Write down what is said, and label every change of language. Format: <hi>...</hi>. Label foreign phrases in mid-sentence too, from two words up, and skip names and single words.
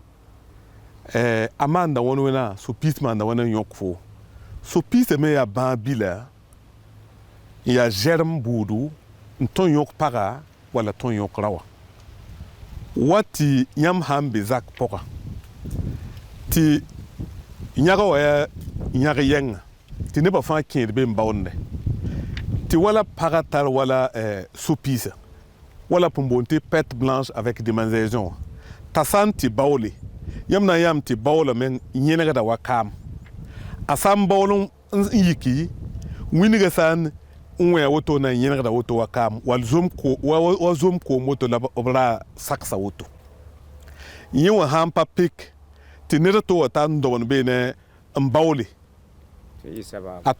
<mos>a maanda wãn wẽna so-piis maanda wãna n yõk fo so-piisã me yaa bãa bila n yaa zɛrem buudu n tõn yõk paga walla tõn yõk rawa wa tɩ yãmb sã n be zak pʋga tɩ yãga wa yaa yãg yɛngã tɩ nebã fãa kẽed be n baoonde tɩ wala paga tar wala so-piisã wala pʋn boond tɩ</mos> <fr>pɛte blanche avec démangeaison</fr> <mos>t'a sã n tɩ baoole yãmb na n yãmb tɩ baoolame yẽnegda wa kaam a sã n baool n yiki wĩnigã sã n wẽ woto na n yẽnegda woto wa kaam wa zom koom woto la b ra saksa woto yẽ wã sã n pa pɩk tɩ ned to wa tar n dobn beene n baoole a tõe</mos>